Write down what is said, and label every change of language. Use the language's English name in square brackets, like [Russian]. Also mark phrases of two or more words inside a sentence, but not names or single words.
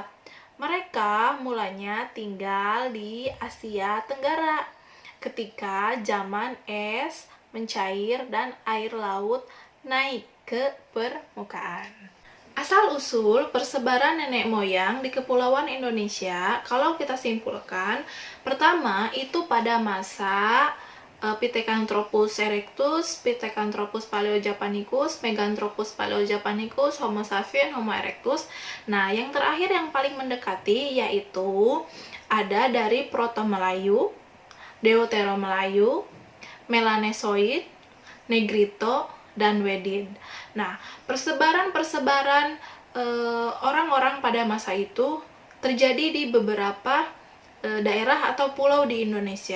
[Indonesian] Mereka mulanya tinggal di Asia Tenggara ketika zaman es mencair dan air laut naik ke permukaan. Asal-usul persebaran nenek moyang di Kepulauan Indonesia, kalau kita simpulkan, pertama itu pada masa Pithecanthropus erectus, Pithecanthropus paleojapanicus, Meganthropus paleojapanicus, Homo sapiens, Homo erectus. Nah, yang terakhir yang paling mendekati yaitu ada dari Proto-Melayu, Deutero-Melayu, Melanesoid, Negrito, dan Wedid. Nah, persebaran orang-orang pada masa itu terjadi di beberapa daerah atau pulau di Indonesia.